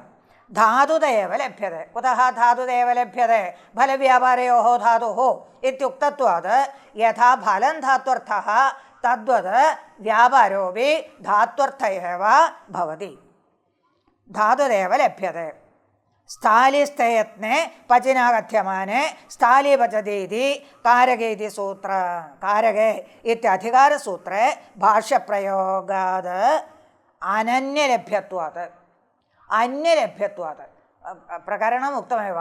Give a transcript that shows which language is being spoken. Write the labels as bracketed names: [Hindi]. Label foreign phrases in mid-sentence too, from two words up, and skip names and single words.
[Sanskrit] ധാതുദേവ ലഭ്യത്തെ. കുതഃ ധാതുദേവ ലഭ്യത്തെ? ഫലവ്യാപാരയോः ധാതുः ഇത്യുക്തത്വാത് യഥാ ഫലം ധാത്വർത്ഥഃ തദ്വത് വ്യാപാരോപി ധാത്വർത്ഥ ഏവ ഭവതി. ധാതുദേവ ലഭ്യത്തെ. स्थालिस्थे यत्ने पचिना कथ्यमाने स्थालीभजति इति कारगे इति सूत्र. कारगे इत्यधिकारसूत्रे भाष्यप्रयोगाद् अनन्यलभ्यत्वात् अन्यलभ्यत्वात् प्रकरणम् उक्तमेव.